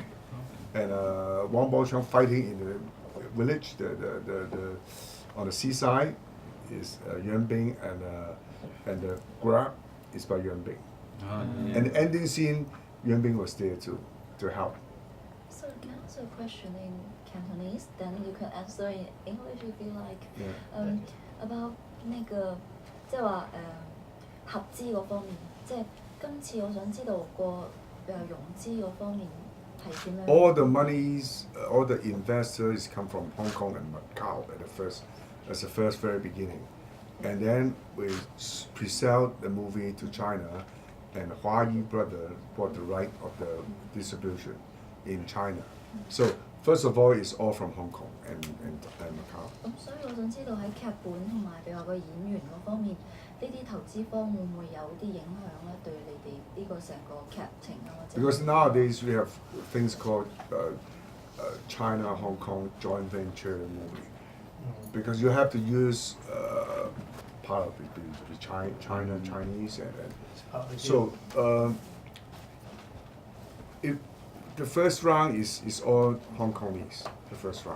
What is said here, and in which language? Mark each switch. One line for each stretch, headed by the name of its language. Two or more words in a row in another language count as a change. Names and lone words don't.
English: And Wang Baochang fighting in the village, the on the seaside is Yuen Bing, and the grab is by Yuen Bing. And the ending scene, Yuen Bing was there to help. So can I ask a question in Cantonese? Then you can answer in English if you like. Yeah.
Cantonese: About 那個即係話合資嗰方面，即係今次我想知道個融資嗰方面係點樣？
English: All the monies, all the investors come from Hong Kong and Macau as the first very beginning, and then we pre-sell the movie to China, and Hua Yi brother bought the right of the distribution in China. So first of all, it's all from Hong Kong and Macau.
Cantonese: 咁所以我想知道喺劇本同埋譬如話個演員嗰方面，呢啲投資方會唔會有啲影響咧？對你哋呢個成個劇情啊，或者
English: Because nowadays we have things called China Hong Kong joint venture movie. Because you have to use part of the China Chinese, and It's part of the so if the first round is all Hong Kongese, the first round.